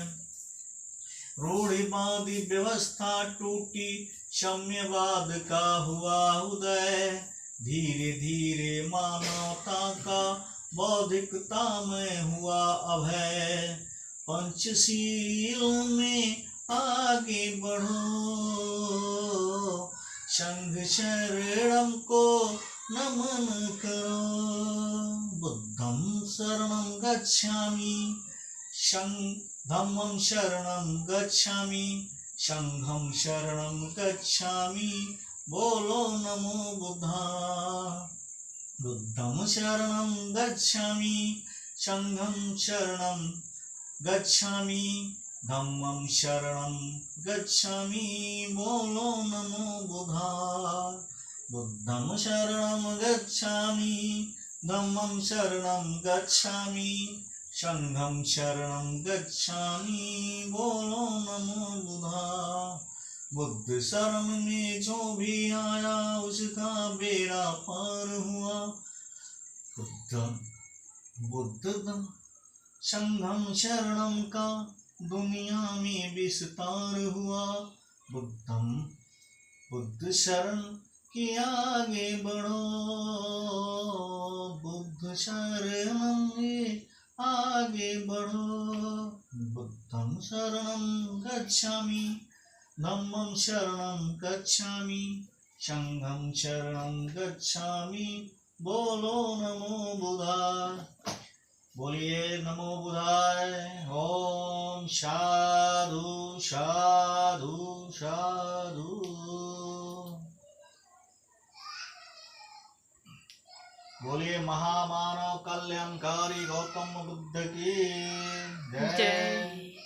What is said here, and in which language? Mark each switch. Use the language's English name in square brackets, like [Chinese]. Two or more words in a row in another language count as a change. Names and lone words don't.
[Hindi] रूढ़िवाद व्यवस्था टूटी, साम्यवाद का हुआ उदय, धीरे धीरे मानवता का बौद्धिकता में हुआ अभय। पंचशील में आगे बढ़ो, संघ शरणम को नमन करो। [Pali] बुद्धं शरणं गच्छामि, धम्मं शरणं गच्छामि, संघं शरणं गच्छामि, बोलो नमो बुद्धाय। बुद्धं शरणं गच्छामि, संघं शरणं गच्छामि, धम्मं शरणं गच्छामि, बोलो नमो बुद्धाय। बुद्धं शरणं गच्छामि, धम्मं शरणं गच्छामि, संघं शरणं गच्छामि, [Hindi] बोलो [Pali] नमो बुद्धाय। [Hindi] बुद्ध शरण में जो भी आया, उसका बेड़ा पार हुआ। बुद्ध [Pali] संघम शरणम [Hindi] का दुनिया में विस्तार हुआ। बुद्ध शरण के आगे बढ़ो, बुद्ध शरणम में आगे बढ़ो। [Pali] बुद्धं शरणं गच्छामि, धम्मं शरणं गच्छामि, संघं शरणं गच्छामि, [Hindi] बोलो [Pali] नमो बुद्धाय। [Hindi] बोलिए [Pali] नमो बुद्धाय। ओम साधु साधु साधु। [Hindi] बोलिए महामानव कल्याणकारी गौतम बुद्ध की जय।